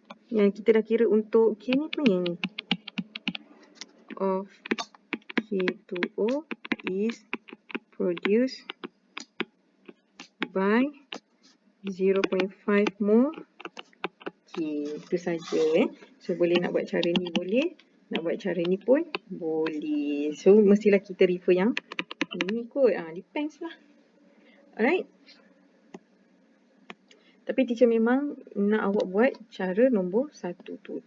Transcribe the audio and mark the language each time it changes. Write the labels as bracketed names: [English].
[Malay] Yang kita dah kira untuk K ni punya ni. [English] Of K2O is produced by 0.5 mole K. [Malay] Itu saja. So boleh nak buat cara ni boleh. Nak buat cara ni pun boleh. So mestilah kita refer yang ini kot. Depends lah. Alright. Tapi teacher memang nak awak buat cara nombor 1 tu.